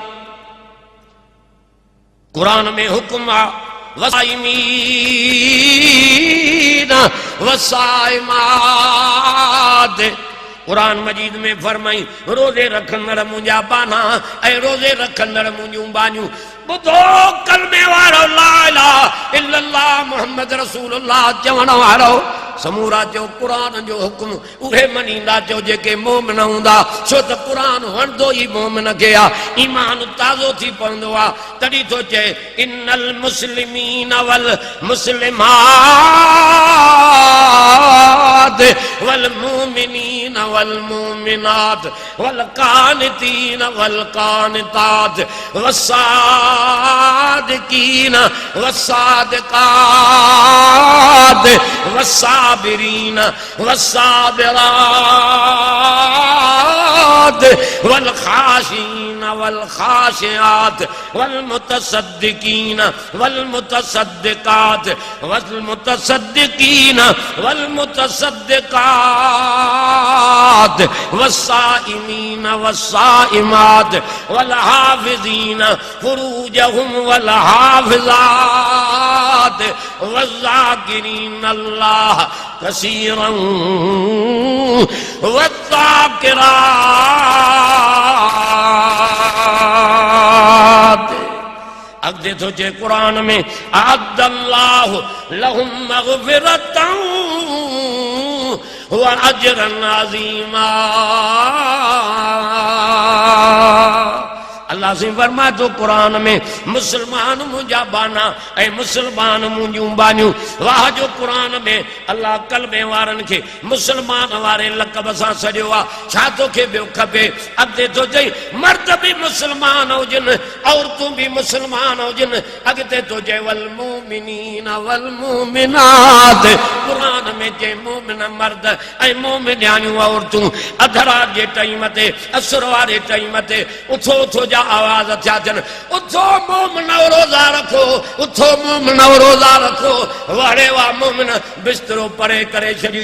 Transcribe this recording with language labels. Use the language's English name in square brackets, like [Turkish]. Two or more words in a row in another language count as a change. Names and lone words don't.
[Sindhi] कुरान में हुक्म आहे [Arabic] والصائمين والصائمات. [Sindhi] कुरान मजीद में फरमाई रोज़े रखंदड़ मुंहिंजा बाना ऐं रोज़े रखंदड़ मुंहिंजूं बानियूं। ॿुधो कलमे वारो [Arabic] لا إله إلا الله محمد رسول الله [Sindhi] चवण वारो समूरा चयो क़ुरान जो हुक्म उहे मञींदा चयो जेके मोमिन हूंदा। छो त क़ुरान वणंदो ई मोमिन खे आहे, ईमान ताज़ो थी पवंदो आहे। तॾहिं थो चए [Arabic] إن المسلمين والمسلمات والمؤمنين والمؤمنات والقانتين والقانتات والصادقين والصادقات والصابرين والصابرات والخاشعين والخاشعات والمتصدقين والمتصدقات والمتصدقين وال المتصدقات والصائمين والصائمات والحافظين فروجهم والحافظات والذاكرين الله كثيرا والذاكرات. [Sindhi] अॻिते थो चए क़ुरान में [Arabic] أعد الله لهم مغفرة وأجرا عظيما. [Sindhi] अल्लाह से फरमाए तो कुरान में मुसलमान मुंहिंजा बाना ऐं मुसलमान मुंहिंजूं बानियूं। वाह जो कुरान में अल्लाह कलमे वारनि खे मुसलमान वारे लक़ब सां सॼो आहे। छा तोखे ॿियो खपे? अॻिते तो चई मर्द भी मुसलमान हुजनि, औरतूं भी मुसलमान हुजनि। अॻिते तो चई [Arabic] والمؤمنين والمؤمنات. [Sindhi] कुरान में चई मोमिन मर्द ऐं मोमिनियाणियूं औरतूं। अधरात जे टाइम ते असर वारे टाइम ते उथो उथो जा आवाज़ थिया थियनि, उथो मोमिन रोज़ा रखो, उथो मोमिन रोज़ा रखो। वाड़े वाह मोमिन बिस्तरो परे करे छॾी।